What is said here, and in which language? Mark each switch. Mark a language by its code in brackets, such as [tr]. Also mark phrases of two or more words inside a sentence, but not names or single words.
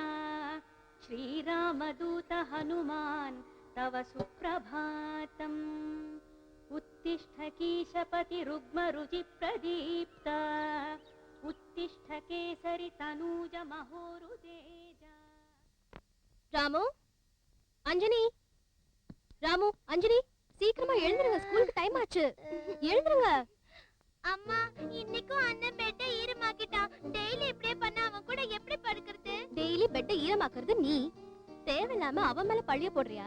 [sa] श्रीरामदूत हनुमान् तव सुप्रभातम्. उत्तिष्ठ कीशपति रुग्म रुचि प्रदीप्ता. उत्तिष्ठ केसरि तनूज महोरुतेजा [ta] ராமு, அஞ்சனி, ராமு, அஞ்சனி, சீக்கிரமா எழுந்துருங்க, ஸ்கூலுக்கு டைம் ஆச்சு. எழுந்துருங்க. அம்மா, இன்னைக்கும் அண்ணன் பெட்டை ஈரமாக்கிட்டான். டெய்லி இப்படியே பண்ணா அவன் கூட எப்படி படுக்கிறது? டெய்லி பெட்டை ஈரமாக்குறது நீ. தேவையில்லாம அவன் மேல பழிய போடுறியா?